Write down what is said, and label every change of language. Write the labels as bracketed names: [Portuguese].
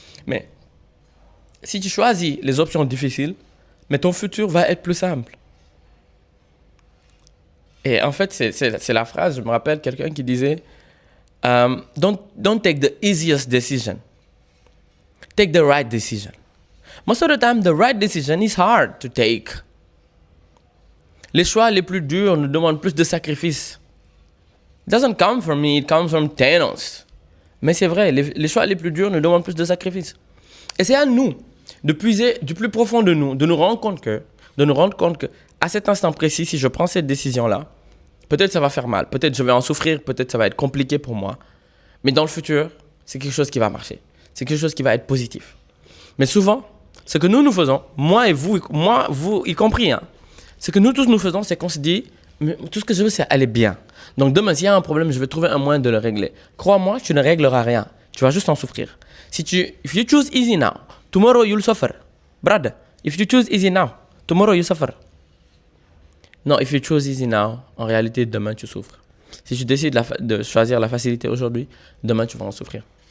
[French] Mais si tu choisis les options difficiles, mais ton futur va être plus simple. Et en fait, c'est la phrase, je me rappelle quelqu'un qui disait, [English] don't take the easiest decision. Take the right decision. Most of the time, the right decision is hard to take. [French] Les choix les plus durs nous demandent plus de sacrifices. [English] It doesn't come from me, it comes from Thanos. [French] Mais c'est vrai, les choix les plus durs nous demandent plus de sacrifices. Et c'est à nous de puiser du plus profond de nous, de nous rendre compte que, à cet instant précis, si je prends cette décision-là, peut-être ça va faire mal, peut-être je vais en souffrir, peut-être ça va être compliqué pour moi. Mais dans le futur, c'est quelque chose qui va marcher. C'est quelque chose qui va être positif. Mais souvent, ce que nous faisons, moi, vous y compris, hein, ce que nous tous nous faisons, c'est qu'on se dit, mais tout ce que je veux, c'est aller bien. Donc demain, s'il y a un problème, je vais trouver un moyen de le régler. Crois-moi, tu ne régleras rien. Tu vas juste en souffrir. [English] If you choose easy now, tomorrow you'll suffer. Brother, if you choose easy now, tomorrow you suffer. [French] Non, [English] if you choose easy now, [French] en réalité, demain, tu souffres. Si tu décides de choisir la facilité aujourd'hui, demain, tu vas en souffrir.